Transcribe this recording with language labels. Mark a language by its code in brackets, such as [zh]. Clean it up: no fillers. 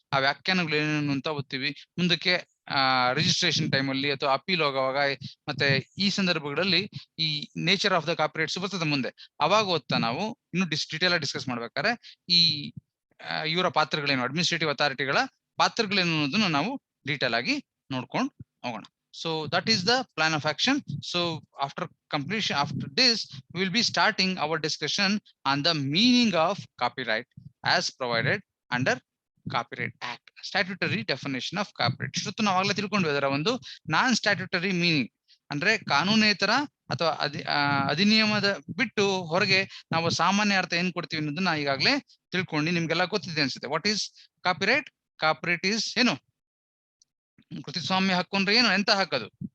[kn] ಆ ವ್ಯಾಖ್ಯಾನಗಳು ಏನೇನು ಅಂತ ಓದ್ತೀವಿ. ಮುಂದಕ್ಕೆ ರಿಜಿಸ್ಟ್ರೇಷನ್ ಟೈಮ್ ಅಲ್ಲಿ ಅಥವಾ ಅಪೀಲ್ ಹೋಗುವಾಗ ಮತ್ತೆ ಈ ಸಂದರ್ಭಗಳಲ್ಲಿ ಈ ನೇಚರ್ ಆಫ್ ದ ಕಾಪಿರೈಟ್ಸ್ ಬರ್ತದೆ ಮುಂದೆ. ಅವಾಗ ಓದ್ತಾ ನಾವು ಇನ್ನು ಡೀಟೇಲ್ ಆಗಿ ಡಿಸ್ಕಸ್ ಮಾಡ್ಬೇಕಾದ್ರೆ ಈ ಇವರ ಪಾತ್ರಗಳೇನು, ಅಡ್ಮಿನಿಸ್ಟ್ರೇಟಿವ್ ಅಥಾರಿಟಿಗಳ ಪಾತ್ರಗಳೇನು ಅನ್ನೋದನ್ನ ನಾವು ಡೀಟೇಲ್ ಆಗಿ ನೋಡ್ಕೊಂಡು ಹೋಗೋಣ. [en] So that is the plan of action. So after this we will be starting our discussion on the meaning of copyright as provided under Copyright Act, statutory definition of copyright. [kn] ಇಷ್ಟೊತ್ತು ನಾವು ಆಗಲೇ ತಿಳ್ಕೊಂಡ್ವಿ ಅದರ ಒಂದು ನಾನ್ statutory meaning ಅಂದ್ರೆ ಕಾನೂನೇತರ ಅಥವಾ ಅಧಿನಿಯಮದ ಬಿಟ್ಟು ಹೊರಗೆ ನಾವು ಸಾಮಾನ್ಯ ಅರ್ಥ ಏನ್ ಕೊಡ್ತೀವಿ ಅನ್ನೋದನ್ನ ಈಗಾಗಲೇ ತಿಳ್ಕೊಂಡು ನಿಮ್ಗೆಲ್ಲ ಗೊತ್ತಿದೆ ಅನ್ಸುತ್ತೆ. [en] What is copyright? [kn] Copyright is ಏನು? ಕೃತಿಸ್ವಾಮ್ಯ ಹಕ್ಕು ಅಂದ್ರೆ ಏನು? ಎಂತ ಹಕ್ಕದು?